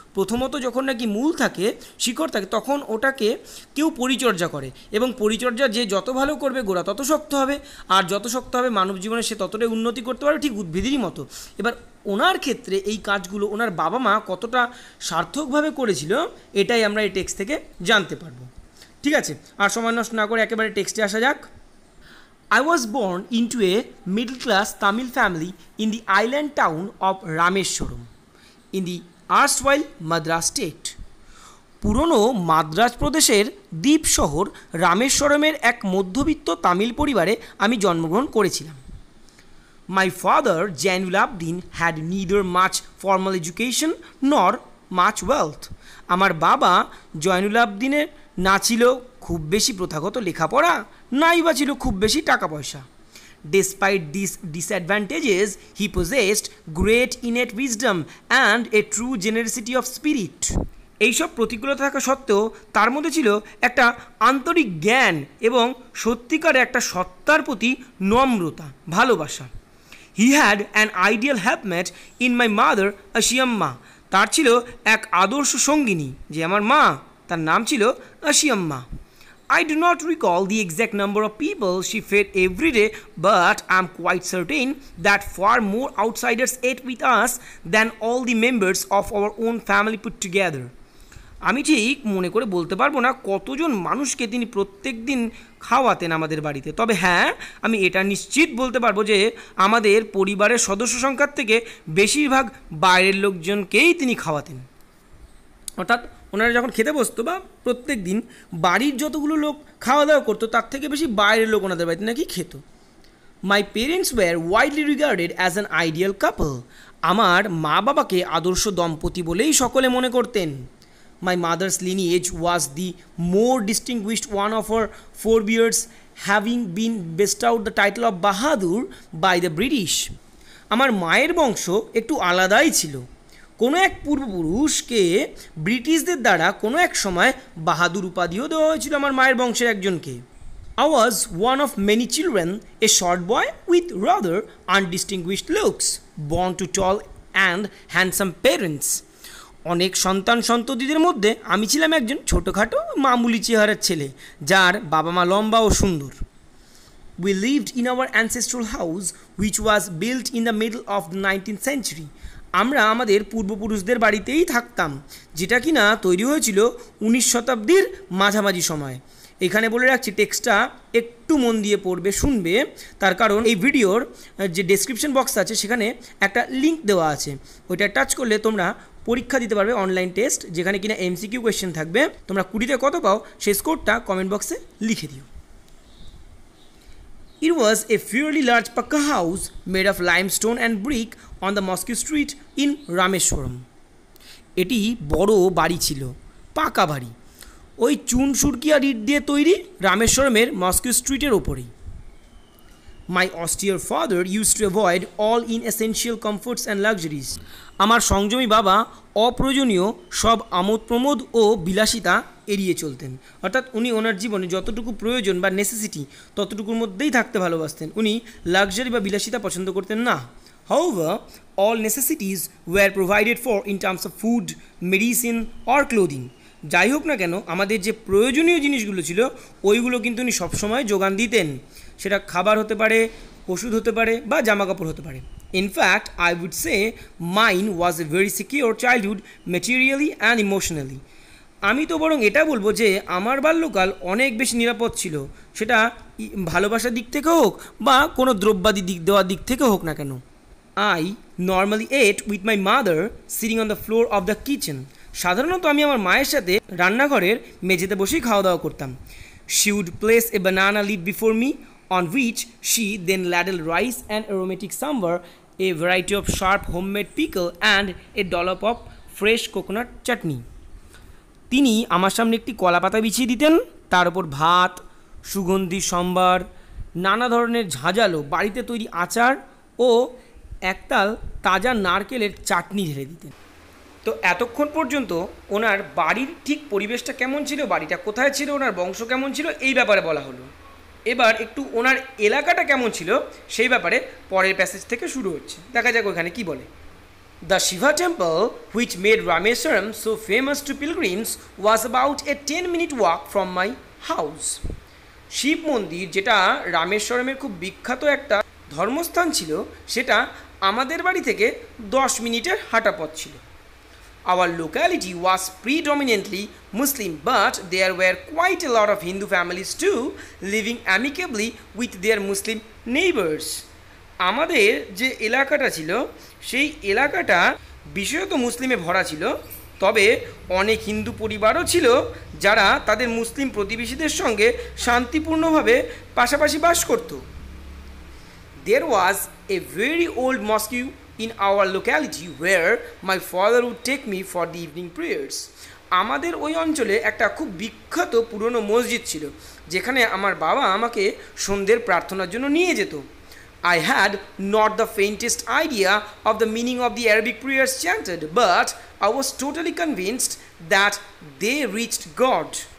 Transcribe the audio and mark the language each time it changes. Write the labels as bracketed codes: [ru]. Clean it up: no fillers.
[bn] প্রথমত যখন নাকি মূল থাকে, শিকড় থাকে, তখন ওটাকে কেউ পরিচর্যা করে, এবং পরিচর্যা যে যত ভালো করবে গোড়া তত শক্ত হবে, আর যত শক্ত হবে মানব জীবনে সে ততটাই উন্নতি করতে পারবে, ঠিক উদ্ভিদেরই মতো। এবার ওনার ক্ষেত্রে এই কাজগুলো ওনার বাবা মা কতটা সার্থকভাবে করেছিল, এটাই আমরা এই টেক্সট থেকে জানতে পারবো। ঠিক আছে, আর সময় নষ্ট না করে একেবারে টেক্সটে আসা যাক। [en] I was born into a middle-class Tamil family in the island town of Rameshwaram in the erstwhile Madras state. [bn] পুরনো মাদ্রাজ প্রদেশের দ্বীপ শহর রামেশ্বরমের এক মধ্যবিত্ত তামিল পরিবারে আমি জন্মগ্রহণ করেছিলাম। [en] My father, Jainul Abdin, had neither much formal education nor much wealth. [bn] আমার বাবা জয়নুল আবদিনের না ছিল খুব বেশি প্রথাগত লেখাপড়া, নাই বা ছিল খুব বেশি টাকা পয়সা। [en] Despite these disadvantages, he possessed great innate wisdom and a true generosity of spirit. [bn] এইসব প্রতিকূলতা থাকা সত্ত্বেও তার মধ্যে ছিল একটা আন্তরিক জ্ঞান এবং সত্যিকারে একটা সত্তার প্রতি নম্রতা, ভালোবাসা। [en] He had an ideal helpmate in my mother, Ashiamma. [bn] তার ছিল এক আদর্শ সঙ্গিনী, যে আমার মা, তার নাম ছিল Ashiamma. [en] I do not recall the exact number of people she fed every day, but I am quite certain that far more outsiders ate with us than all the members of our own family put together. [bn] আমি ঠিক মনে করে বলতে পারবো না কতজন মানুষকে তিনি প্রত্যেক দিন খাওয়াতেন আমাদের বাড়িতে, তবে হ্যাঁ, আমি এটা নিশ্চিত বলতে পারবো যে আমাদের পরিবারের সদস্য সংখ্যার থেকে বেশিরভাগ বাইরের লোকজনকেই তিনি খাওয়াতেন। অর্থাৎ ওনারা যখন খেতে বসতো বা প্রত্যেক দিন বাড়ির যতগুলো লোক খাওয়া দাওয়া করতো, তার থেকে বেশি বাইরের লোক ওনাদের বাড়িতে নাকি খেত। [en] My parents were widely regarded as an ideal couple. [bn] আমার মা বাবাকে আদর্শ দম্পতি বলেই সকলে মনে করতেন। [en] My mother's lineage was the more distinguished one of her forebears, having been bestowed the title of Bahadur by the British. [bn] আমার মায়ের বংশ একটু আলাদাই ছিল। কোনো এক পূর্বপুরুষকে ব্রিটিশদের দ্বারা কোনো এক সময় বাহাদুর উপাধিও দেওয়া হয়েছিল আমার মায়ের বংশের একজনকে। [en] I was one of many children, a short boy with rather undistinguished looks, born to tall and handsome parents. [bn] অনেক সন্ততিদের মধ্যে আমি ছিলাম একজন ছোটোখাটো মামুলি চেহারার ছেলে, যার বাবা মা লম্বা ও সুন্দর। [en] We lived in our ancestral house, which was built in the middle of the 19th century. [bn] আমরা আমাদের পূর্বপুরুষদের বাড়িতেই থাকতাম, যেটা কিনা তৈরি হয়েছিল 19 শতাব্দীর মাঝামাঝি সময়। এখানে বলে রাখছি, টেক্সটটা একটু মন দিয়ে পড়বে, শুনবে, তার কারণ এই ভিডিওর যে ডেসক্রিপশন বক্স আছে সেখানে একটা লিঙ্ক দেওয়া আছে, ওইটা টাচ করলে তোমরা পরীক্ষা দিতে পারবে, অনলাইন টেস্ট, যেখানে কিনা এমসিকিউ কোয়েশ্চেন থাকবে। তোমরা 20তে কত পাও সেই স্কোরটা কমেন্ট বক্সে লিখে দিও। [en] It was a fairly large pakka house made of limestone and brick on the Mosque Street in Rameshwaram. [bn] এটি বড় বাড়ি ছিল, পাকা বাড়ি, ওই চুন সুরকিয়া ইট দিয়ে তৈরি রামেশ্বরমের মস্কো স্ট্রিটের ওপরেই। [en] My austere father used to avoid all inessential comforts and luxuries. [bn] আমার সংযমী বাবা অপ্রয়োজনীয় সব আমোদ প্রমোদ ও বিলাসিতা এড়িয়ে চলতেন। অর্থাৎ উনি ওনার জীবনে যতটুকু প্রয়োজন বা নেসেসিটি ততটুকুর মধ্যেই থাকতে ভালোবাসতেন, উনি লাক্সারি বা বিলাসিতা পছন্দ করতেন না। [en] However, all necessities were provided for in terms of food, medicine or clothing. [bn] যাই হোক না কেন আমাদের যে প্রয়োজনীয় জিনিসগুলো ছিল ওইগুলো কিন্তু উনি সবসময় যোগান দিতেন। সেটা খাবার হতে পারে, ওষুধ হতে পারে বা জামা কাপড় হতে পারে। [en] In fact I would say mine was a very secure childhood materially and emotionally. [bn] আমি তো বরং এটা বলবো যে আমার বাল্যকাল অনেক বেশি নিরাপদ ছিল, সেটা ভালোবাসার দিক থেকে হোক বা কোনো দ্রব্যাদি দিক দেওয়ার দিক থেকে হোক না কেন। [en] I normally ate with my mother sitting on the floor of the kitchen. [bn] সাধারণত আমি আমার মায়ের সাথে রান্নাঘরের মেঝেতে বসেই খাওয়া দাওয়া করতাম। [en] She would place a banana leaf before me on which she then ladled rice and aromatic sambar, a variety of sharp homemade pickle and a dollop of fresh coconut chutney. [bn] তিনি আমার সামনে একটি কলা পাতা বিছিয়ে দিতেন, তার উপর ভাত, সুগন্ধি সম্বার, নানা ধরনের ঝাঁঝালো বাড়িতে তৈরি আচার ও একতাল তাজা নারকেলের চাটনি ঢেলে দিতেন। তো এতক্ষণ পর্যন্ত ওনার বাড়ির ঠিক পরিবেশটা কেমন ছিল, বাড়িটা কোথায় ছিল, ওনার বংশ কেমন ছিল এই ব্যাপারে বলা হলো। এবার একটু ওনার এলাকাটা কেমন ছিল সেই ব্যাপারে পরের প্যাসেজ থেকে শুরু হচ্ছে। দেখা যাক ওখানে কি বলে। [en] The Shiva temple, which made Rameswaram so famous to pilgrims, was about a 10-minute walk from my house. [bn] Shiva মন্দির, যেটা রামেশ্বরমের খুব বিখ্যাত একটা ধর্মস্থান ছিল, সেটা আমাদের বাড়ি থেকে 10 মিনিটের হাঁটা পথ ছিল। [en] Our locality was predominantly Muslim, but there were quite a lot of Hindu families too, living amicably with their Muslim neighbors. [bn] আমাদের যে এলাকাটা ছিল সেই এলাকাটা বিশেষত মুসলিমে ভরা ছিল, তবে অনেক হিন্দু পরিবারও ছিল যারা তাদের মুসলিম প্রতিবেশীদের সঙ্গে শান্তিপূর্ণভাবে পাশাপাশি বাস করত। [en] There was a very old mosque in our locality where my father would take me for the evening prayers. [bn] আমাদের ওই অঞ্চলে একটা খুব বিখ্যাত পুরনো মসজিদ ছিল যেখানে আমার বাবা আমাকে সন্ধ্যের প্রার্থনার জন্য নিয়ে যেত। [en] I had not the faintest idea of the meaning of the Arabic prayers chanted, but I was totally convinced that they reached God.